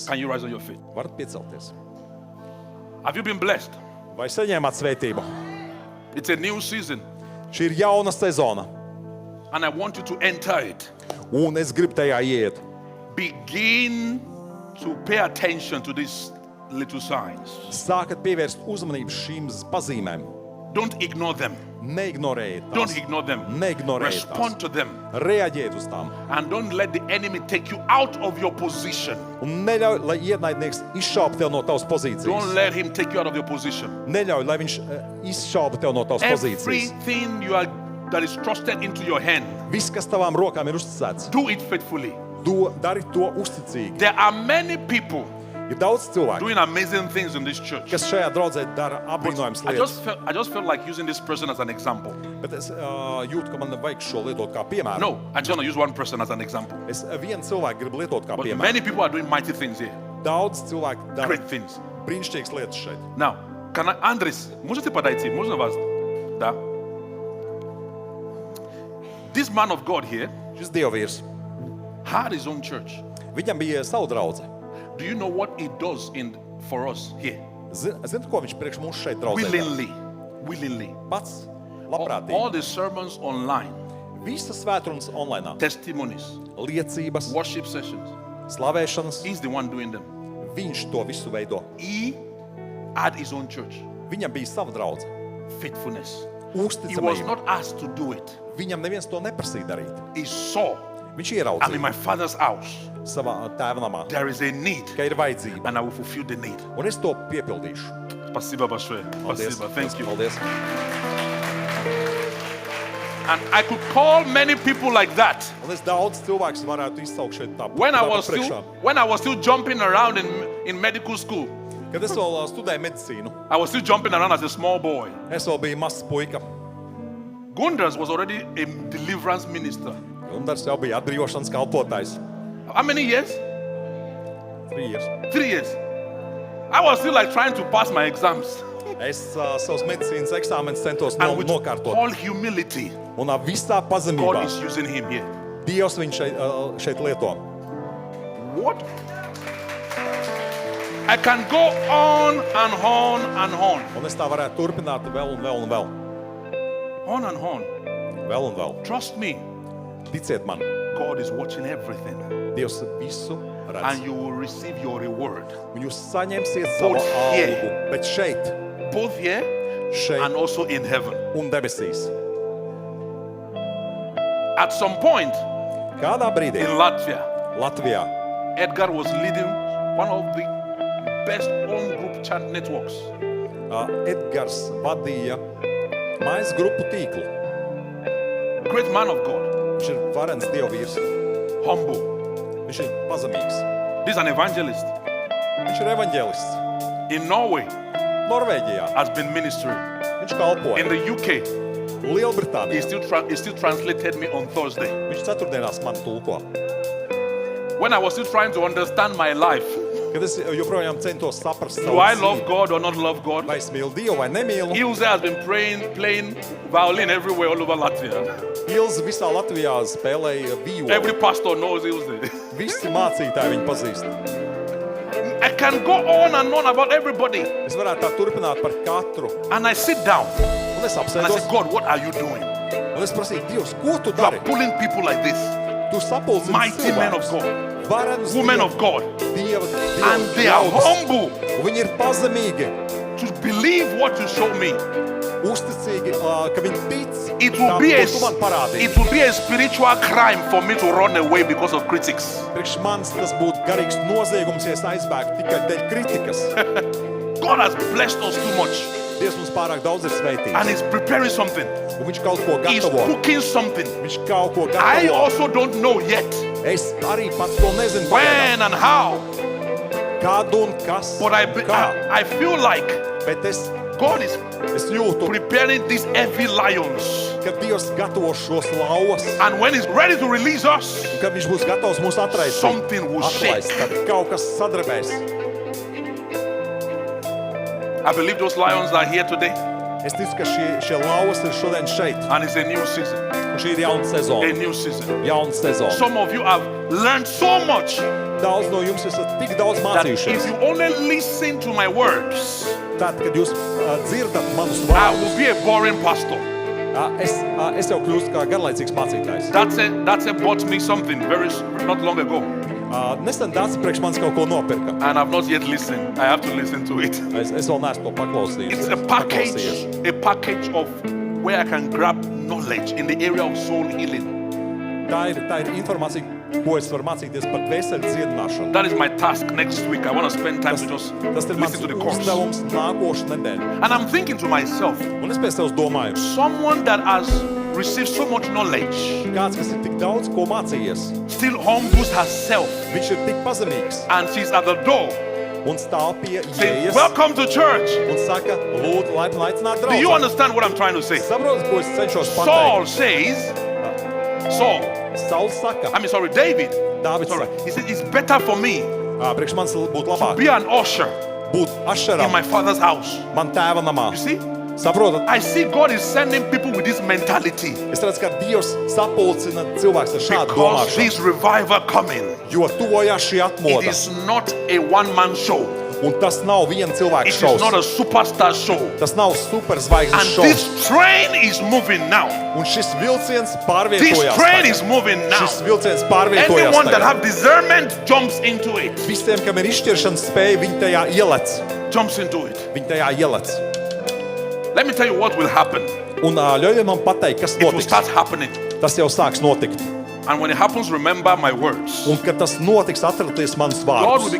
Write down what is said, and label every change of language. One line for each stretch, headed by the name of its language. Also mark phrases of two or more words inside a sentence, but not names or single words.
English: Can you rise on your feet?
Latvian: Varat piecelties.
English: Have you been blessed?
Latvian: Vai saņēmāt svētību?
English: It's a new season,
Latvian: Šī ir jauna sezona,
English: and I want you to enter it.
Latvian: un es gribu tajā iet.
English: Begin to pay attention to these little signs.
Latvian: Sākat pievērst uzmanību šīm pazīmēm.
English: Don't ignore them.
Latvian: Neignorējiet
English: Don't
Latvian: tās.
English: ignore them.
Latvian: Neignorējiet
English: Respond
Latvian: tās.
English: to them.
Latvian: Reaģējiet uz tām.
English: And don't let the enemy take you out of your position.
Latvian: Un neļauj, lai ienaidnieks izšauba tev no tavas
English: Don't
Latvian: pozīcijas.
English: let him take you out of your position.
Latvian: Neļauj, lai viņš izšauba tev no tavas pozīcijas.
English: Everything that is trusted into your hand,
Latvian: Viss, kas tavām rokām ir uzticēts,
English: do it faithfully.
Latvian: dari to uzticīgi.
English: There are many people
Latvian: Ir daudz cilvēku,
English: doing amazing things in this church.
Latvian: kas šajā draudzē dara apbrīnojams
English: I
Latvian: lietas.
English: just felt like using this person as an example.
Latvian: Bet es jūtu, ka man vajag šo lietot kā piemēru.
English: No, I just want to use one person as an example.
Latvian: Es vienu cilvēku gribu lietot kā
English: But
Latvian: piemēru.
English: many people are doing mighty things here.
Latvian: Daudz cilvēku dara
English: Great things.
Latvian: brīnišķīgas lietas šeit.
English: Now, Andres,
Russian: можете подойти? Можно вас? Да.
English: This man of God here
Latvian: Šis dievvīrs,
English: had his own church.
Latvian: viņam bija sava draudze.
English: Do you know what he does for us here?
Latvian: Zini, ko viņš priekš mums šeit draudzē dara?
English: Willingly.
Latvian: Pats
English: All
Latvian: labprātīgi.
English: the sermons online,
Latvian: Visas svētrunas online,
English: testimonies,
Latvian: liecības,
English: worship sessions.
Latvian: slavēšanas,
English: He's the one doing them.
Latvian: viņš to visu veido.
English: He had his own church.
Latvian: Viņam bija sava draudze.
English: Faithfulness. He was
Latvian: Uzticamība.
English: not asked to do it.
Latvian: Viņam neviens to neprasīja darīt.
English: He saw,
Latvian: Viņš
English: I'm in
Latvian: ieraudzīja
English: my father's house.
Latvian: savā tēva namā,
English: There is a need,
Latvian: ka ir vajadzība,
English: and I will fulfill the need.
Latvian: un es to piepildīšu.
Russian: Спасибо большое.
Latvian: Paldies.
Russian: Спасибо.
English: Thank you.
Latvian: Paldies.
English: And I could call many people like that.
Latvian: Un es daudz cilvēks varētu izsaukt šeit tā.
English: When I
Latvian: tāpat
English: was still jumping around in medical school,
Latvian: Kad es vēl studēju medicīnu,
English: I was still jumping around as a small boy.
Latvian: es vēl biju mazs puika.
English: Gunders was already a deliverance minister.
Latvian: Gundars jau bija atbrīvošanas kalpotājs.
English: How many years? 3 years. 3 years. I was still like trying to pass my exams.
Latvian: Es savus medicīnas eksāmenus centos
English: And with
Latvian: nokārtot.
English: all humility,
Latvian: Un visā
English: God
Latvian: pazemībā
English: is using him here.
Latvian: Dievs viņu šeit lieto.
English: What? I can go on and on and on.
Latvian: Un es tā varētu turpināt vēl un vēl un vēl.
English: On and on.
Latvian: Vēl un vēl.
English: Trust me,
Latvian: Ticiet man,
English: God is watching everything.
Latvian: Dievs visu redz.
English: And you will receive your reward.
Latvian: Un jūs saņemsiet savu
English: Both
Latvian: algu.
English: here.
Latvian: Bet šeit,
English: Both here
Latvian: šeit
English: and also in heaven.
Latvian: un debesīs.
English: At some point
Latvian: Kādā brīdī
English: in Latvia,
Latvian: Latvijā
English: Edgar was leading one of the best home group chat networks.
Latvian: Edgars vadīja mājas grupu tīklu.
English: Great man of God,
Latvian: Viņš ir varens dievvīrs.
English: humble.
Latvian: Viņš ir pazemīgs.
English: This is an evangelist.
Latvian: Viņš ir evaņģēlists.
English: In Norway
Latvian: Norvēģijā
English: has been ministering.
Latvian: viņš kalpoja.
English: In the UK,
Latvian: Lielbritānijā
English: he still translated me on Thursday.
Latvian: viņš ceturtdienās man tulko.
English: When I was still trying to understand my life,
Latvian: Kad es joprojām centos saprast
English: do I love God or not love God?
Latvian: vai es mīlu Dievu vai nemīlu.
English: Ilse has been playing violin everywhere all over Latvia.
Latvian: Ilze visā Latvijā spēlēja violi.
English: Every pastor knows Ilse.
Latvian: Visi mācītāji viņu pazīst.
English: I can go on and on about everybody.
Latvian: Es varētu tā turpināt par katru.
English: And I sit down
Latvian: Un es
English: and I
Latvian: apsēdos.
English: say, God, what are you doing?
Latvian: Un es prasīju, Dievs, ko tu
English: You are
Latvian: dari?
English: pulling people like this,
Latvian: Tu sapulcini
English: mighty men of
Latvian: cilvēkus.
English: God,
Latvian: Varenus
English: women
Latvian: Dievu-
English: of God,
Latvian: Dieva
English: and they are
Latvian: ļaudis.
English: humble
Latvian: Un viņi ir pazemīgi,
English: to believe what you show me.
Latvian: uzticīgi, ka viņi tic
English: It
Latvian: tam,
English: will be
Latvian: ko tu man parādīji.
English: a spiritual crime for me to run away because of critics.
Latvian: Priekš manis tas būtu garīgs noziegums, ja es aizbēgtu tikai dēļ kritikas.
English: God has blessed us too much,
Latvian: Dievs mums pārāk daudz ir
English: and
Latvian: svētījis.
English: He's preparing something.
Latvian: Un viņš kaut ko
English: He's
Latvian: gatavo.
English: cooking something.
Latvian: Viņš kaut ko
English: I
Latvian: gatavo.
English: also don't know yet
Latvian: Es arī pats to nezinu, pagaidām.
English: when and how,
Latvian: Kādu un kas.
English: but
Latvian: Kā.
English: I feel like
Latvian: Bet es
English: God is
Latvian: jūtu,
English: preparing these heavy lions.
Latvian: ka Dievs gatavo šos lauvas.
English: And when He's ready to release us,
Latvian: Kad viņš būs gatavs mūs atraist,
English: something will shake.
Latvian: tad kaut kas sadarbēs.
English: I believe those lions are here today,
Latvian: Es ticu, ka šie lauvas ir šodien šeit.
English: and it's a new season.
Latvian: Un šī ir jauna
English: A
Latvian: sezona.
English: new season.
Latvian: Jauna sezona.
English: Some of you have learned so much
Latvian: Daudz no jums esat tik daudz
English: that if
Latvian: mācījušies.
English: you only listen to my words,
Latvian: Tad, kad jūs dzirdat manus
English: I
Latvian: vārdus,
English: will be a boring pastor.
Latvian: es jau kļūstu kā garlaicīgs mācītājs.
English: That's a bought me something not long ago,
Latvian: Nesen tāds priekš manis kaut ko nopirka.
English: and I've not yet listened. I have to listen to it.
Latvian: Es vēl neesmu to paklausījis.
English: It's a package of where I can grab knowledge in the area of soul healing.
Latvian: Tā ir informācija, ko es varu mācīties par dvēseli dziedināšanu.
English: That is my task next week. I want to spend time to just
Latvian: Tas ir mans
English: listen to the course.
Latvian: uzdevums nākošu nedēļu.
English: And I'm thinking to myself,
Latvian: Un es pēc tevis domāju,
English: someone that has received so much knowledge
Latvian: kāds, kas ir tik daudz ko mācījies,
English: still humbles herself,
Latvian: viņš ir tik pazemīgs
English: and she's at the door
Latvian: un stāv pie
English: Say,
Latvian: ieejas
English: welcome to church.
Latvian: un saka, lūdzu, laipni aicināt
English: Do you
Latvian: draugu.
English: understand what I'm trying to say?
Latvian: Saprotat, ko es cenšos
English: Saul
Latvian: pateikt?
English: says, Saul,
Latvian: Sauls saka,
English: David.
Latvian: Dāvids
English: Sorry.
Latvian: saka,
English: He said, it's better for me
Latvian: priekš manis būtu
English: to
Latvian: labāk
English: be an usher
Latvian: būt
English: in
Latvian: ašeram
English: my father's house.
Latvian: man tēva namā.
English: You see?
Latvian: Saprotat?
English: I see God is sending people with this mentality
Latvian: Es redzu, ka Dievs sapulcina cilvēks ar šādu
English: because
Latvian: domāšanu,
English: this revival coming.
Latvian: jo tuvojās šī
English: It
Latvian: atmoda.
English: is not a one-man show.
Latvian: Un tas nav viena cilvēka
English: It is not a
Latvian: šovs.
English: superstar show.
Latvian: Tas nav superzvaigznes
English: And
Latvian: šovs.
English: this train is moving now.
Latvian: Un šis vilciens
English: This
Latvian: pārvietojās.
English: train
Latvian: tagad.
English: is moving now.
Latvian: Šis vilciens pārvietojās.
English: Anyone that
Latvian: tagad.
English: have discernment jumps into it.
Latvian: Visiem, kam ir izšķiršanas spēja, viņi tajā ielec.
English: Jumps into it.
Latvian: Viņi tajā ielec.
English: Let me tell you what will happen.
Latvian: Un ļaujiet man pateikt, kas
English: It will
Latvian: notiks.
English: start happening.
Latvian: Tas jau sāks notikt.
English: And when it happens, remember my words.
Latvian: Un kad tas notiks, atcerieties manus
English: God will